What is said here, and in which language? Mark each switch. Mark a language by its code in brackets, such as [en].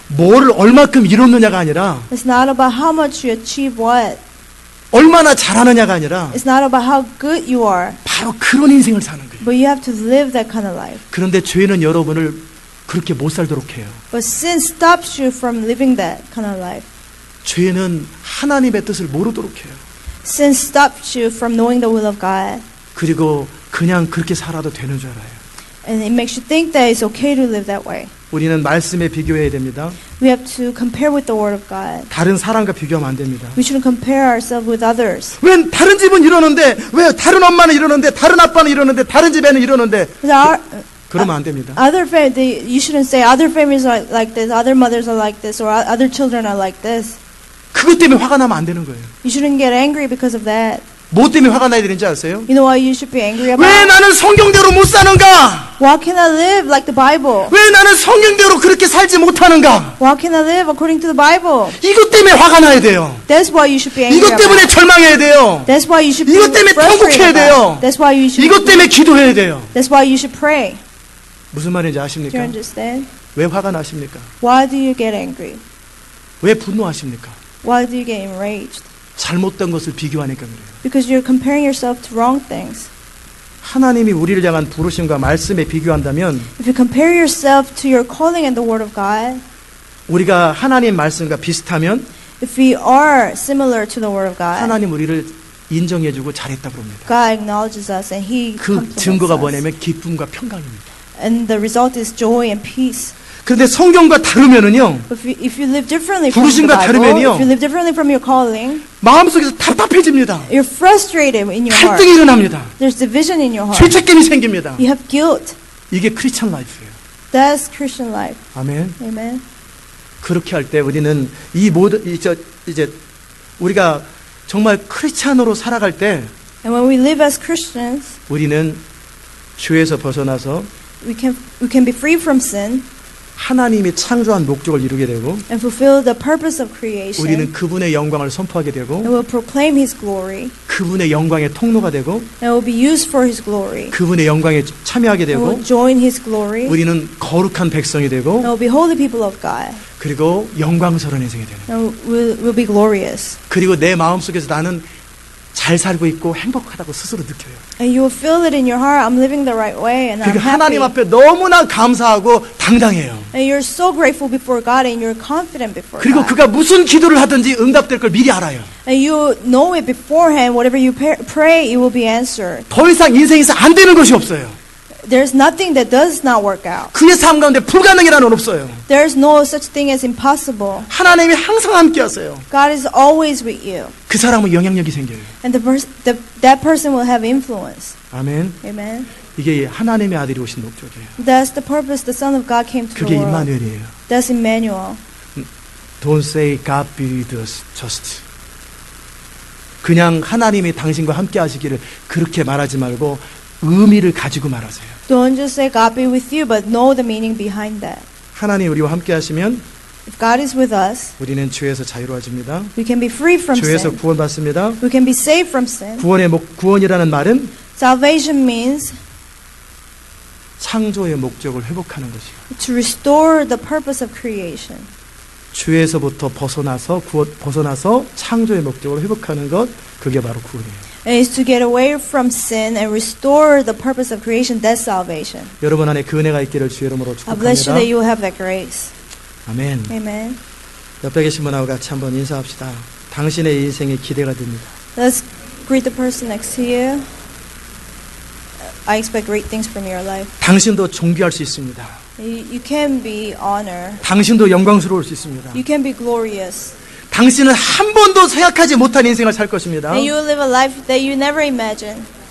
[ko] 뭐를 얼마큼 이뤘느냐가 아니라 [en] It's not about how much you achieve what. [ko] 얼마나 잘하느냐가 아니라 [en] It's not about how good you are. [ko] 바로 그런 인생을 사는 거예요. [en] But you have to live that kind of life. [ko] 그런데 죄는 여러분을 그렇게 못 살도록 해요. [en] But sin stops you from living that kind of life. [ko] 죄는 하나님의 뜻을 모르도록 해요. [en] Sin stops you from knowing the will of God. [ko] 그리고 그냥 그렇게 살아도 되는 줄 알아요. [en] And it makes you think that it's okay to live that way. [ko] 우리는 말씀에 비교해야 됩니다. [en] We have to compare with the Word of God. [ko] 다른 사람과 비교하면 안 됩니다. [en] We shouldn't compare ourselves with others. [ko] 왜 다른 집은 이러는데 왜 다른 엄마는 이러는데 다른 아빠는 이러는데 다른 집에는 이러는데 그러면 안 됩니다. [en] You shouldn't say other families are like this, other mothers are like this, or other children are like this. [ko] 그것 때문에 화가 나면 안 되는 거예요. [en] You shouldn't get angry because of that. [ko] 뭐 때문에 화가 나야 되는지 아세요? [en] You know what you should be angry [ko] 왜 [en] about? [ko] 나는 성경대로 못 사는가? [en] Why can I live like the Bible? [ko] 왜 나는 성경대로 그렇게 살지 못하는가? [en] Why can I live according to the Bible? [ko] 이것 때문에 화가 나야 돼요. [en] That's why you should be angry [ko] 이것 때문에 [en] about. [ko] 절망해야 돼요. [en] That's why you should be [ko] 이것 때문에 통곡해야 [en] frustrated [ko] 돼요. [en] about. That's why you should. [ko] 이것 때문에 기도해야 돼요. [en] That's why you should pray. [ko] 무슨 말인지 [en] Do you [ko] 아십니까? [en] understand? [ko] 왜 화가 나십니까? [en] Why do you get angry? [ko] 왜 분노하십니까? [en] Why do you get enraged? [ko] 잘못된 것을 비교하니까 그래요. [en] Because you're comparing yourself to wrong things. [ko] 하나님이 우리를 향한 부르심과 말씀에 비교한다면 [en] If you compare yourself to your calling and the Word of God, [ko] 우리가 하나님 말씀과 비슷하면 [en] if we are similar to the Word of God, [ko] 하나님 우리를 인정해주고 잘했다고 합니다. [en] God acknowledges us and He [ko] 그 [en] compliments [ko] 증거가 [en] us. [ko] 뭐냐면 기쁨과 평강입니다. [en] And the result is joy and peace. [ko] 그런데 성경과 다르면은요, [en] But if you live differently from the [ko] 부르심과 [en] Bible, [ko] 다르면요. [en] if you live differently from your calling, [ko] 마음속에서 답답해집니다. [en] you're frustrated in your heart. [ko] 갈등이 일어납니다. [en] There's division in your heart. [ko] 죄책감이 생깁니다. [en] You have guilt. [ko] 이게 크리스천 라이프예요. [en] That's Christian life. [ko] 아멘. [en] Amen. [ko] 그렇게 할 때 우리는 이 모든 이제 우리가 정말 크리스찬으로 살아갈 때 [en] And when we live as Christians, [ko] 우리는 죄에서 벗어나서 [en] we can be free from sin [ko] 하나님이 창조한 목적을 이루게 되고 [en] and fulfill the purpose of creation. [ko] 우리는 그분의 영광을 선포하게 되고 [en] And will proclaim His glory. [ko] 그분의 영광의 통로가 되고 [en] And will be used for His glory. [ko] 그분의 영광에 참여하게 [en] And [ko] 되고 [en] will join His glory. [ko] 우리는 거룩한 백성이 되고 [en] And will be holy people of God. [ko] 그리고 영광스러운 인생이 되는 거예요. [en] And will be glorious. [ko] 그리고 내 마음속에서 나는 잘 살고 있고 행복하다고 스스로 느껴요. [en] And you will feel it in your heart. I'm living the right way, and I'm [ko] 그러니까 하나님 [en] happy. [ko] 앞에 너무나 감사하고 당당해요. [en] And you're so grateful before God, and you're confident before [ko] 그리고 [en] God. [ko] 그가 무슨 기도를 하든지 응답될 걸 미리 알아요. [en] And you know it beforehand. Whatever you pray, it will be answered. [ko] 더 이상 인생에서 안 되는 것이 없어요. [en] There's nothing that does not work out. [ko] 그의 삶 가운데 불가능이라는 건 없어요. [en] There's no such thing as impossible. [ko] 하나님이 항상 함께 하세요. [en] God is always with you. [ko] 그 사람은 영향력이 생겨요. [en] And that person will have influence. [ko] 아멘. [en] Amen. [ko] 이게 하나님의 아들이 오신 목적이에요. [en] That's the purpose the Son of God came to [ko] 그게 [en] the world. [ko] 임마누엘이에요. [en] That's Emmanuel. Don't say God be with us just. [ko] 그냥 하나님이 당신과 함께 하시기를 그렇게 말하지 말고 의미를 가지고 말하세요. [en] Don't just say God be with you, but know the meaning behind that. [ko] 하나님 우리와 함께 하시면 [en] If God is with us, [ko] 우리는 죄에서 자유로워집니다. [en] we can be free from [ko] 죄에서 [en] sin. [ko] 구원받습니다. [en] We can be saved from sin. [ko] 구원이라는 말은 [en] Salvation means [ko] 창조의 목적을 회복하는 것이에요. [en] to restore the purpose of creation. [ko] 죄에서부터 벗어나서 창조의 목적을 회복하는 것, 그게 바로 구원이에요. [en] And it's to get away from sin and restore the purpose of creation. That's salvation. [ko] 여러분 안에 그 은혜가 있기를 주의 이름으로 [en] I bless you [ko] 축복합니다. [en] that you will have that grace. [ko] 아멘. [en] Amen. [ko] 옆에 계신 분하고 같이 한번 인사합시다. 당신의 인생이 기대가 됩니다. [en] Let's greet the person next to you. I expect great things from your life. [ko] 당신도 존귀할 수 있습니다. [en] You can be honored. [ko] 당신도 영광스러울 수 있습니다. [en] You can be glorious. [ko] 당신은 한 번도 생각하지 못한 인생을 살 것입니다. [en] And you will live a life that you never imagined.